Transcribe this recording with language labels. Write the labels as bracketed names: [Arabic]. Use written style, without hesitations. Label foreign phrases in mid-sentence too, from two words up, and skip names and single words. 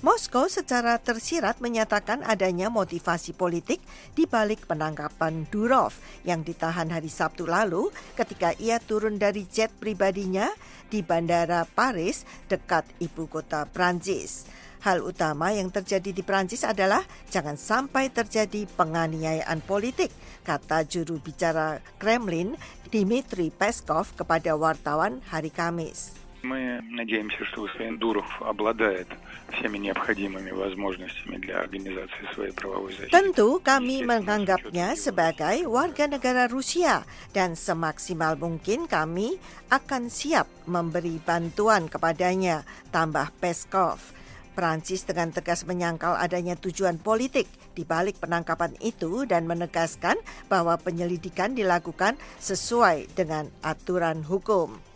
[Indonesian] Moskow secara tersirat menyatakan adanya motivasi politik di balik penangkapan Durov yang ditahan hari Sabtu lalu ketika ia turun dari jet pribadinya di Bandara Paris dekat ibu kota Prancis. Hal utama yang terjadi di Prancis adalah jangan sampai terjadi penganiayaan politik, kata juru bicara Kremlin Dmitry Peskov kepada wartawan hari Kamis. [Russian] Мы надеемся, что господин Дуров обладает всеми необходимыми возможностями для организации своей правовой защиты. [Indonesian] Tentu kami menganggapnya sebagai warga negara Rusia dan semaksimal mungkin kami akan siap memberi bantuan kepadanya, tambah Peskov. Prancis dengan tegas menyangkal adanya tujuan politik di balik penangkapan itu dan menegaskan bahwa penyelidikan dilakukan sesuai dengan aturan hukum.